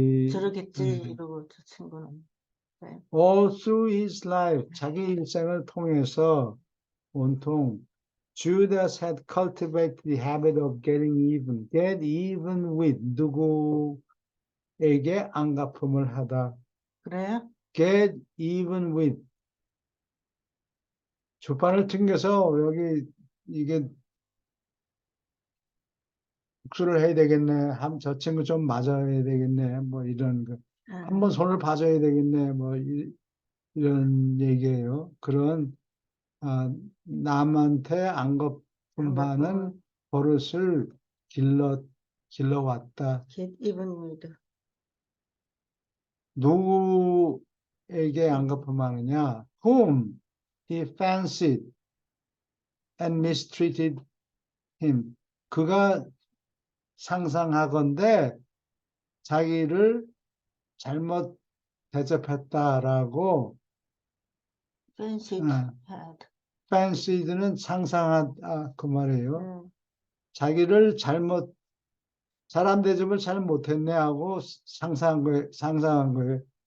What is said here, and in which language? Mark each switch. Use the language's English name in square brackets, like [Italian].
[Korean] 저러겠지 이러고 저 친구는. 네. [English] all through his life [Korean] 자기 일생을 통해서 온통 [English] Judas had cultivated the habit of getting even, get even with [Korean] 누구에게 안갚음을 하다. 그래요? [English] Get even with [Korean] 주판을 튕겨서 여기 이게 복수를 해야 되겠네. 저 친구 좀 맞아야 되겠네. 뭐 이런 거. 한번 손을 봐줘야 되겠네. 뭐 이런 얘기예요. 그런 남한테 안갚음하는 버릇을 길러왔다. [English] Get even with. [Korean] 누구에게 안갚음하느냐? [English] Whom he fancied and mistreated him. [Korean] 그가 상상하건대 자기를 잘못 대접했다라고 [English] Fancied had. [Korean] fancied는 상상하다 그 말이에요. 자기를 사람 대접을 잘 못했네 하고 상상한 거예요.